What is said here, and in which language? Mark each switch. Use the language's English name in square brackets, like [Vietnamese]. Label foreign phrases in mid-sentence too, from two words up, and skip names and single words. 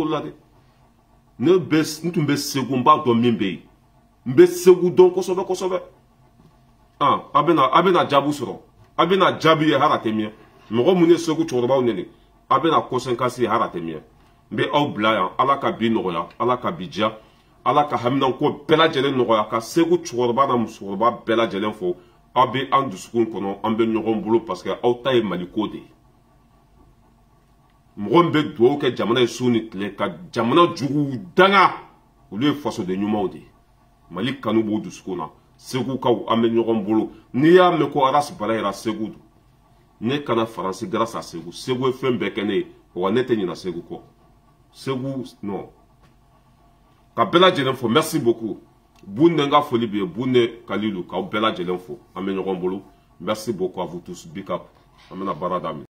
[Bambara] k'olu la dɛ n tun bɛ Segu n b'a dɔn min bɛ yen n bɛ Segu dɔn kosɛbɛ kosɛbɛ a bɛna jaabi sɔrɔ a bɛna jaabi ye hali a tɛ mɛn mɔgɔ minnu ye Segu cɛkɔrɔbaw nɛni a bɛna conséquence ye hali a tɛ mɛn n bɛ aw bila yan Ala ka bi nɔgɔya Ala ka bi diya Ala ka haminanko bɛɛ lajɛlen nɔgɔya ka Segu cɛkɔrɔba n'a musokɔrɔba bɛɛ lajɛlen fo aw bɛ an dusukun kɔnɔ an bɛ ɲɔgɔn bolo [French] parce que [Bambara] aw ta ye Maliko de ye mɔgɔ min bɛ dugawu kɛ jamana ye su ni tile ka jamana juguw danga olu ye fasoden ɲumanw de ye Mali kanu b'o dusukun na Segu kaw an bɛ ɲɔgɔn bolo n'i y'a mɛn ko Aras Balayira Segu don ne kana Faransi [French] grâce à [Bambara] Segu Segu ye fɛn bɛɛ kɛ ne ye wa ne tɛ ɲinɛ Segu kɔ Segu non ka bɛɛ lajɛlen fo [French] merci beaucoup [Bambara] Bunde n ka foli bɛ yen Bunde Kalilu k'aw bɛɛ lajɛlen fo an bɛ ɲɔgɔn bolo [French] merci beaucoup à vous tous [English] big up [Bambara] an bɛna baara daminɛ